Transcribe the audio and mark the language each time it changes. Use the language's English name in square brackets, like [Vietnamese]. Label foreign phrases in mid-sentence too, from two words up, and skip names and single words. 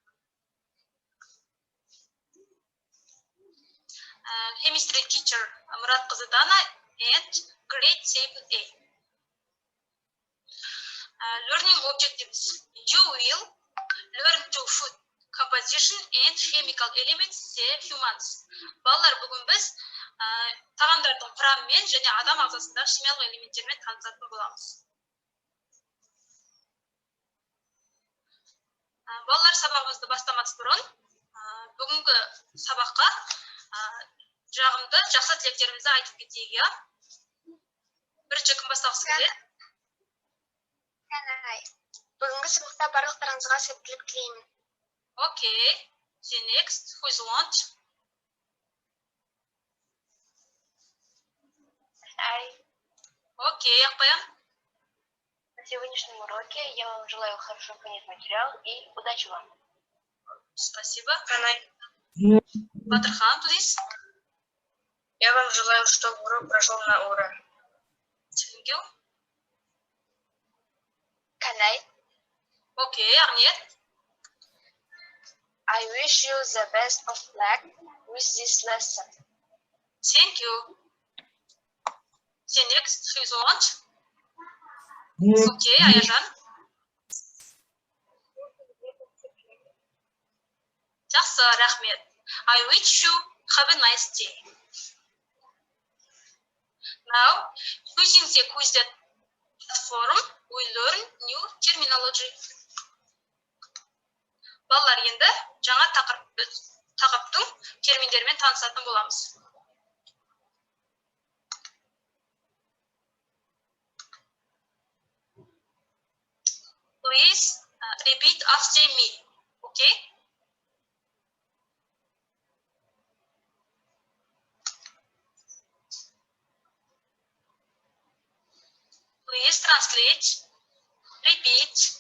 [English] Chemistry teacher Murat Dana and grade 7A. Learning objectives. You will learn to food composition and chemical elements the humans. [Kazakh] Балалар, бүгін біз тағамдардың құрамымен және адам ағзасындағы химиялық элементтермен танысатын боламыз. Балалар, сабағымызды бастамас бұрын бүгінгі сабаққа жағымды жақсы тілектерімізді айтып кетейік, я. Бірінші кім бастағысы келеді? Бүгінгі сабақта барлықтарыңызға сәттілік тілеймін. [English] Okay, the next, who is want? Окей, Акбаян. [Russian] На сегодняшнем уроке я вам желаю хорошо понять материал и удачи вам. Спасибо. Батырхан, please. Я вам желаю, чтобы урок прошел на ура. [English] Thank you. Канай. Окей, Арнет. I wish you the best of luck with this lesson. Thank you. The next, who is want? [Kazakh] Okay, Аяжан. Жақсы, рахмет. [English] I wish you have a nice day. Now, using the quiz platform, we learn new terminology. [Kazakh] Балалар, енді жаңа тақырыптың терминдерімен танысатын боламыз. [English] Please repeat after me, okay? Please translate, repeat.